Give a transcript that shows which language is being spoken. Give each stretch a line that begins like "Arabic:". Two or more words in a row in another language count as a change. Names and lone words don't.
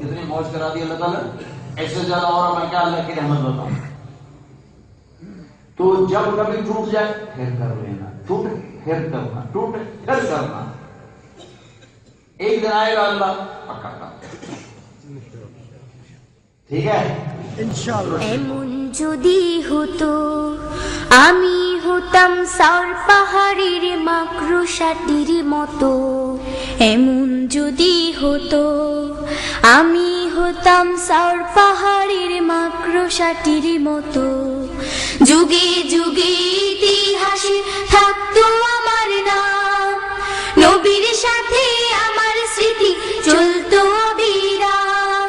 Urdu: کتنی موج کرا دی اللہ تعالیٰ. ایسے زیادہ اور میں کیا اللہ کی رحمت بتاؤں. تو جب کبھی ٹوٹ جائے پھر کر لینا, ٹوٹے پھر کرنا, ٹوٹے پھر کرنا. ایک دن آئے گا اللہ پکا کر, ٹھیک ہے
Bangla: ইনশাআল্লাহ. এমন যদি হতো আমি হতাম সার পাহাড়ের মাকড়সাটির মতো, এমন যদি হতো আমি হতাম সার পাহাড়ের মাকড়সাটির মতো, যুগে যুগে ইতিহাসে থাকতো আমার নাম, নবীর সাথে আমার স্মৃতি চলতো অবিরাম।